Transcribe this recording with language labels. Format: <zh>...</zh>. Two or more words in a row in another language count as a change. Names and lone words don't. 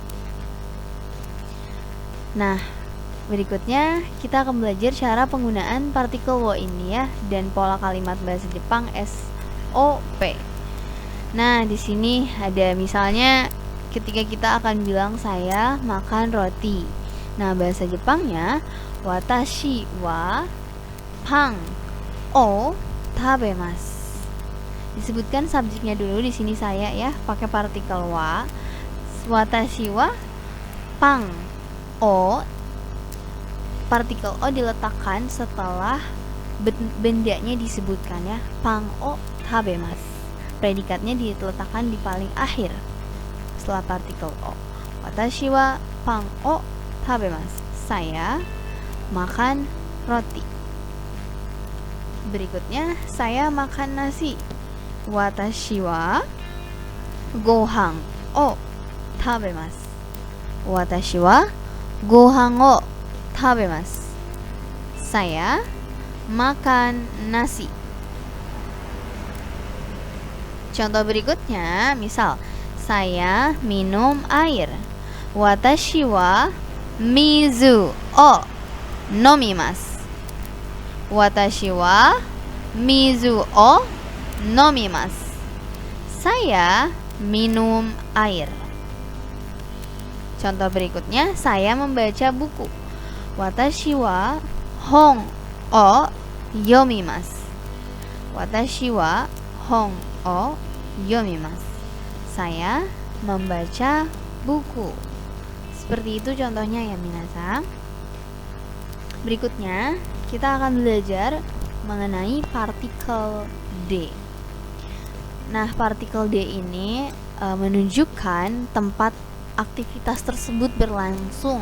<id>Nah, berikutnya kita akan belajar cara penggunaan partikel wo ini ya, dan pola kalimat bahasa Jepang SOP. Nah, di sini ada misalnya ketika kita akan bilang saya makan roti. Nah, bahasa Jepangnya</id> <ja>私はパンを食べます.</ja> <id>Disebutkan subjeknya dulu di sini saya ya, pakai partikel wa.</id> <ja>私はパンを,</ja> <id>partikel o diletakkan setelah bendanya disebutkan ya,</id> <ja>パンを食べます.</ja> <id>Predikatnya diletakkan di paling akhir setelah partikel o.</id> <ja>私はパンを食べます.</ja> <id>Saya makan roti. Berikutnya, saya makan nasi.</id> <ja>私はご飯を食べます. 私はご飯を食べます.</ja> <id>Saya makan nasi. Contoh berikutnya, misal saya minum air.</id> <ja>私は水を飲みます. 私は水を飲みます.</ja> <id>Saya minum air. Contoh berikutnya, saya membaca buku.</id> <ja>私は本を読みます. 私は本を読みます.</ja> <id>Saya membaca buku. Seperti itu contohnya ya minasang. Berikutnya kita akan belajar mengenai partikel D. Nah, partikel D ini menunjukkan tempat aktivitas tersebut berlangsung.</id>